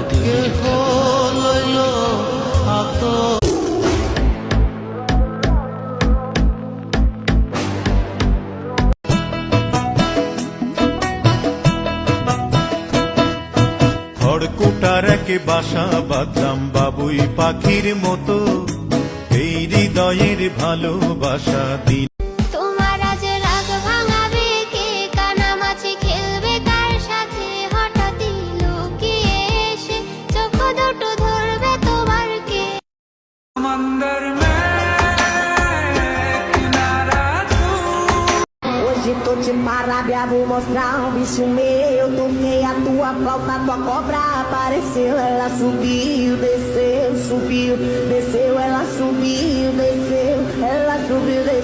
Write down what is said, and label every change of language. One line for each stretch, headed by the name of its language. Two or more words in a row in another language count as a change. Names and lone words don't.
Bangla: খড়কুটার একে বাসা বাঁধলাম বাবুই পাখির মতো, এই হৃদয়ের ভালোবাসা দিন। তোমার আজ রাগ ভাঙাবে কে, কানামাছি খেলবে কার সাথে, হঠাৎই লুকিয়ে এসে চোখ দুটো ধরবে তোমার কে।
Portuguese: Hoje tô de Marabia, vou mostrar um bicho meu. Toquei a tua flauta, tua cobra apareceu. Ela subiu, desceu, subiu, desceu. Ela subiu, desceu, ela subiu, desceu.